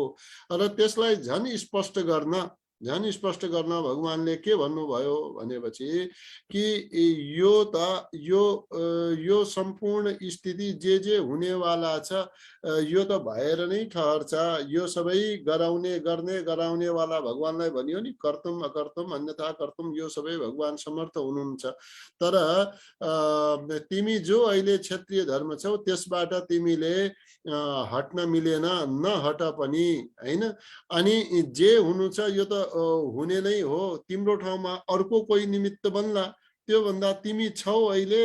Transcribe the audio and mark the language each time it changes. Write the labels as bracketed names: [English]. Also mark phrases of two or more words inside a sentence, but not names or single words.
[Nepali] र त्यसलाई झन् स्पष्ट गर्न भगवानले के भन्नुभयो भनेपछि कि यो सम्पूर्ण स्थिति जे हुनेवाला छ यो त भएर नै ठहर्छ। यो सबै गराउने वाला भगवानलाई भनियो नि, [Sanskrit] कर्तुम अकर्तुम अन्यथा कर्तुम, [Nepali] यो सबै भगवान समर्थ हुनुहुन्छ। तर तिमी जो अहिले क्षत्रिय धर्म छौ त्यसबाट तिमीले हट्न मिलेन, नहट पनि हैन। अनि जे हुनु छ यो त हुने नै हो, तिम्रो ठाउँमा अर्को कोही निमित्त बन्ला, त्यो भन्दा तिमी छौ अहिले।